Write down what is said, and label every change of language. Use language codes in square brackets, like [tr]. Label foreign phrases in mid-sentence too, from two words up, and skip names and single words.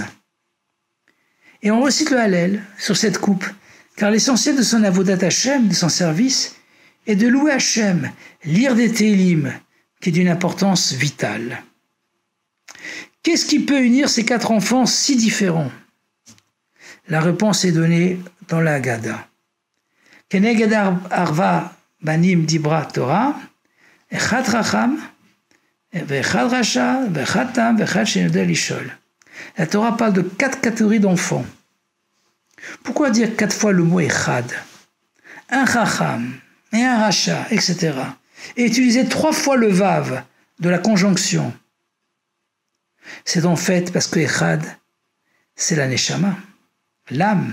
[fr] Et on recite le Hallel sur cette coupe, car l'essentiel de son [he] עבודת השם, [fr] de son service, est de louer Hachem, lire des Télim, qui est d'une importance vitale. Qu'est-ce qui peut unir ces quatre enfants si différents? La réponse est donnée dans la Haggadah. [he] כנגד ארבעה בנים דיברה תורה אחד חכם ואחד רשע ואחד תם ואחד שאינו יודע לשאול. [fr] La Torah parle de quatre catégories d'enfants. Pourquoi dire quatre fois le mot echad? Un racham et un rasha, etc. Et utiliser 3 fois le vav de la conjonction. C'est en fait parce que echad, c'est la neshama, l'âme.